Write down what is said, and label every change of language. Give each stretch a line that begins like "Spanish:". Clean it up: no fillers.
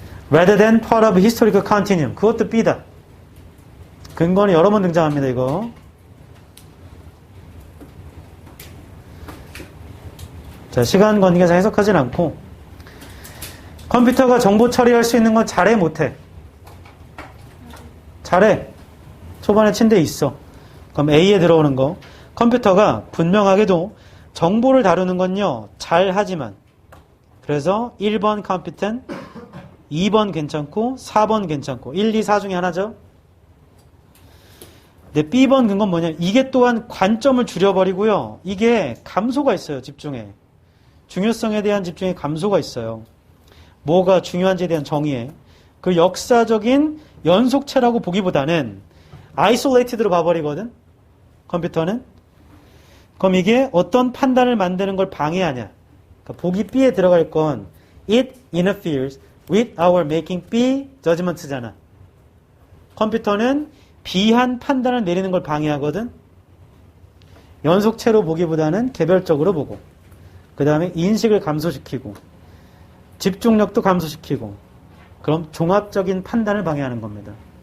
English: Rather than part of historical continuum.
Korean: 그것도 B다. 근거는 여러 번 등장합니다, 이거. 자, 시간 관계상 해석하진 않고. 컴퓨터가 정보 처리할 수 있는 건 잘해, 못해? 잘해. 초반에 침대에 있어. 그럼 A에 들어오는 거. 컴퓨터가 분명하게도 정보를 다루는 건요, 잘 하지만. 그래서 1번 competent, 2번 괜찮고 4번 괜찮고 1, 2, 4 중에 하나죠. 근데 B번 근건 뭐냐, 이게 또한 관점을 줄여버리고요, 이게 감소가 있어요. 집중에 중요성에 대한 집중에 감소가 있어요. 뭐가 중요한지에 대한 정의에 그 역사적인 연속체라고 보기보다는 아이솔레이티드로 봐버리거든 컴퓨터는. 그럼 이게 어떤 판단을 만드는 걸 방해하냐. 그러니까 보기 B에 들어갈 건
English: it interferes with our making B judgment
Korean: 잖아. 컴퓨터는 B한 판단을 내리는 걸 방해하거든. 연속체로 보기보다는 개별적으로 보고, 그 다음에 인식을 감소시키고 집중력도 감소시키고, 그럼 종합적인 판단을 방해하는 겁니다.